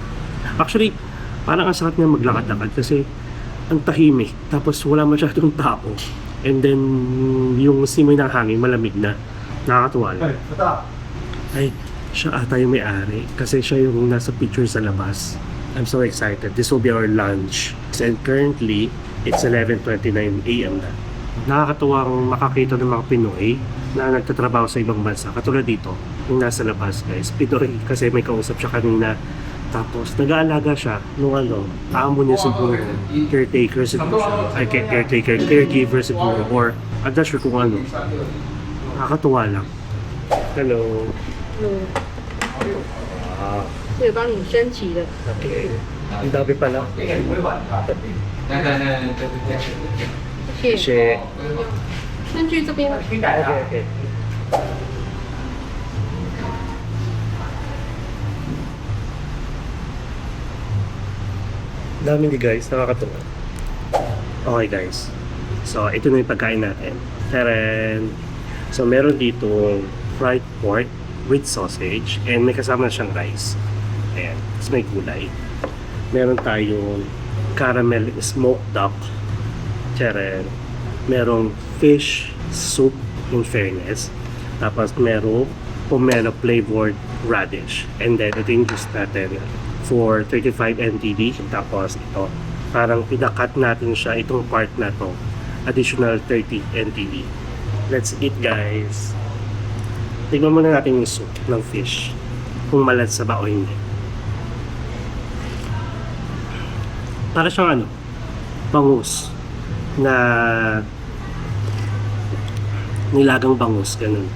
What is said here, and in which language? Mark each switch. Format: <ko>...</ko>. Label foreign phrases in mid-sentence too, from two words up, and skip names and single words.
<tl>Actually, parang ang sakit nga maglakad-lakad kasi ang tahimik, tapos wala masyadong tao. And then, yung simoy ng hangin, malamig na. Nakakatuwa lang. Ay, siya ata yung may-ari. Kasi siya yung nasa picture sa labas.</tl> <en>I'm so excited. This will be our lunch. And currently, it's 11:29 AM na.</en> <tl>Nakakatuwang makakita ng mga Pinoy na nagtatrabaho sa ibang bansa. Katulad dito, yung nasa labas guys. Pinoy kasi may kausap siya kanina. Tapos, nag-aalaga siya nung amo niya siguro, caretaker siguro siya, ay caregiver siguro,</tl> <en>or I'm not sure</en> <tl>kung ano. Nakakatuwa lang.</tl> <en>Hello. Wow.</en> <zh>会帮你升级的。</zh> <tl>Okay. Ang dami pala.</tl> <zh>谢谢。</zh> <tl>Kasi,</tl> <zh>根据这边</zh> <en>okay.</en> <tl>Dami ni guys, nakakatuwa.</tl> <en>Okay guys.</en> <tl>So, ito na yung pagkain natin. Taren! So, meron dito</tl> <en>fried pork with sausage</en> <tl>and may kasama na siyang rice. Ayan. Tapos may gulay. Meron tayong</tl> <en>caramel smoked duck.</en> <tl>Taren. Merong</tl> <en>fish soup in fairness.</en> <tl>Tapos merong</tl> <en>pomelo flavored radish. And then,</en> <tl>ito yung juice natin for 35 NTD. Tapos ito, parang pinakat natin siya, itong part na to, additional 30 NTD.</tl> <en>Let's eat guys.</en> <tl>Tignan muna natin yung soup ng fish, kung malansa ba o hindi. Para siyang bangus na nilagang bangus, ganun.</tl>